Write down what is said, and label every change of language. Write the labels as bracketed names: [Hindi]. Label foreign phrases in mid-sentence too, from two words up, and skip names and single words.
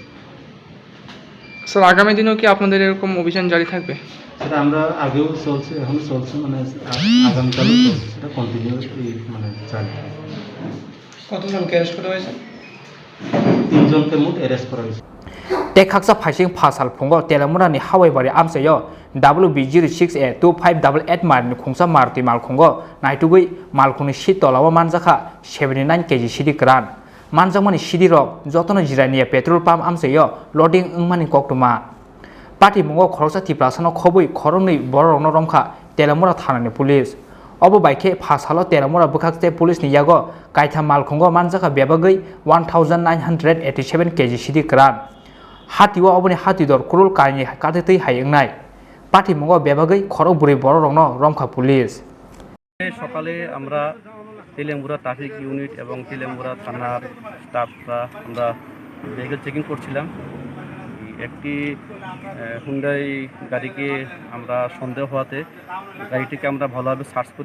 [Bangla] স্যার আগামী দিনেও কি আপনাদের এরকম অভিযান জারি থাকবে সেটা আমরা আগেও চলছে এখনো চলছে মানে আগামীকালও চলছে সেটা কন্টিনিউ মানে জারি কতজনকে অ্যারেস্ট করা হয়েছে 3 জনকে মোট অ্যারেস্ট করা হয়েছে [Kok Borok] Tekaksa phasing Salpungo Telaimura ni Hawaii Amchaio WB06A2588 marni khongsa Marti Malkhungo Naitugwi Malkhungni Shitolawa Manjakha 79 kg Siddi Kwran Manjakmani Siddi rok jotono jirania [English] petrol pump [Kok Borok] Amchaio loading ungmani koktuma Pati mungo khoroksa tiprasano khobui khorongni boro rokno romkha Telaimura thanani police Obo baike phasalo Telaimura bukakste police ni yago Khongtham Malkhungo Manjakha bebagai 1987 kg Siddi Kwran Hatiwa oboni hatidor Kror kaini katati hai ungnai Pati mungo bebagai khorok buri boro rokno romkha police [Bangla] সকালে আমরা তেলাইমুরা ট্রাফিক ইউনিট এবং তেলাইমুরা থানার স্টাফরা আমরা [English] vehicle checking [Bangla] করছিলাম একটি হুন্ডাই গাড়িকে আমরা সন্দেহ হওয়াতে গাড়িটিকে আমরা ভালোভাবে সার্চ করি।